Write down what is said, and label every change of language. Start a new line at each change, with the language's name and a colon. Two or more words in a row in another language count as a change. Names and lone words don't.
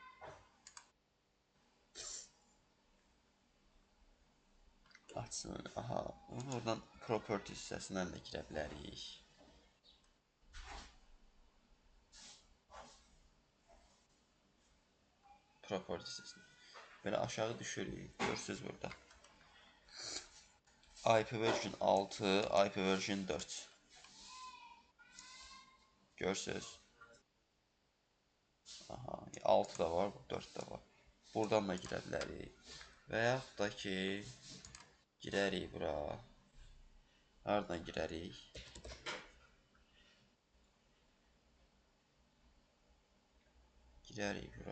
Azerbaijani: Açsın, aha, bunu oradan properties hissəsindən də girə bilərik. Properties hissəsindən. Belə aşağı düşürük, görürsünüz burada.
English: IP version 6, IP version 4.
Azerbaijani: Görürsünüz. Aha, 6 da var, 4 da var. Buradan da girə bilərik. Və yaxud da ki, girərik bura. Hardan girərik? Girərik bura.